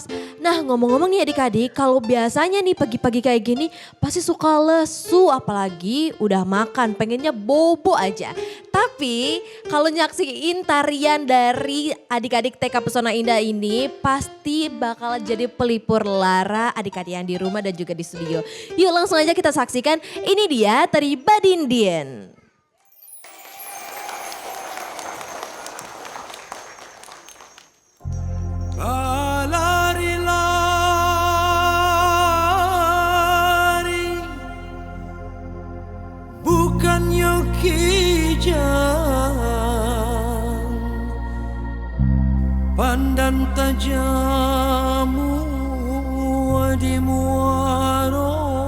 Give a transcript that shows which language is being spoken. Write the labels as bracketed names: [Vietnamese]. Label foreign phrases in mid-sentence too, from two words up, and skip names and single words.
[Indonesian] Nah ngomong-ngomong nih adik-adik, kalau biasanya nih pagi-pagi kayak gini pasti suka lesu, apalagi udah makan, pengennya bobo aja. Tapi kalau nyaksiin tarian dari adik-adik TK Pesona Indah ini pasti bakal jadi pelipur lara adik-adik yang di rumah dan juga di studio. Yuk langsung aja kita saksikan, ini dia tari Badindien. [Minangkabau] Lari-lari bukan kijang, pandan tajamu di muaro.